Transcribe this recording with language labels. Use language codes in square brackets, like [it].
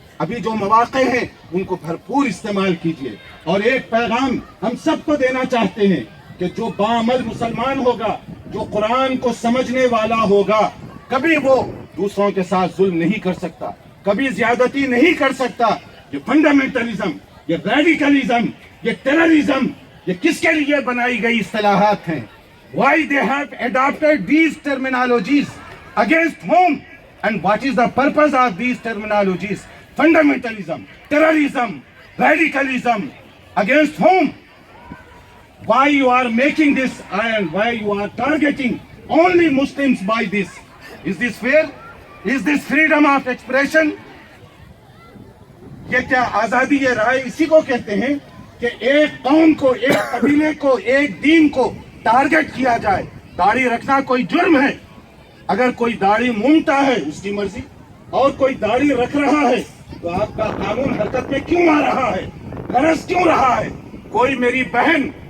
[ur] ابھی جو مواقع ہیں ان کو بھرپور استعمال کیجیے. اور ایک پیغام ہم سب کو دینا چاہتے ہیں کہ جو باعمل مسلمان ہوگا، جو قرآن کو سمجھنے والا ہوگا، کبھی وہ دوسروں کے ساتھ ظلم نہیں کر سکتا، کبھی زیادتی نہیں کر سکتا. یہ فنڈامنٹلزم، یہ ریڈیکلزم، یہ ٹیررزم، یہ کس کے لیے بنائی گئی اصطلاحات ہیں؟ [en] Why they have adopted these terminologies? Against whom? And what is the purpose of these terminologies? Fundamentalism, terrorism, radicalism. Against whom? Why you are making this and why you are targeting only Muslims by this? Is this fair? Is this freedom of expression? [ur] یہ کیا آزادی رائے اسی کو کہتے ہیں کہ ایک قوم کو، ایک قبیلے کو، ایک دین کو ٹارگٹ کیا جائے. داڑھی رکھنا کوئی جرم ہے. اگر کوئی داڑھی مونگتا ہے اس کی مرضی، اور کوئی داڑھی رکھ رہا ہے تو آپ کا قانون حرکت میں کیوں آ رہا ہے؟ غرض کیوں رہا ہے؟ کوئی میری بہن